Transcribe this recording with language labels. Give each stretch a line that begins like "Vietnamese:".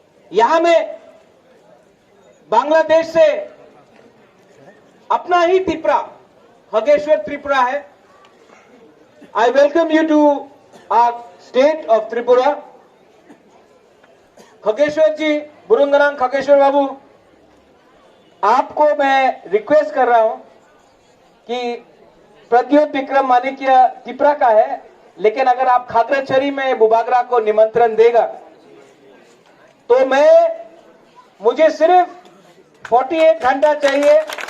Hindi: यहां में बांग्लादेश से अपना ही त्रिपुरा, खगेश्वर त्रिपुरा है।
English: I welcome you to our state of Tripura.
Hindi: Khageshwar जी, बुरुंगनांग खगेश्वर बाबू, आपको मैं रिक्वेस्ट कर रहा हूं कि प्रद्योत विक्रम मानिकिया त्रिपुरा का है, लेकिन अगर आप खागराछड़ी में बुबागरा को निमंत्रण देगा तो मुझे सिर्फ 48 घंटा चाहिए।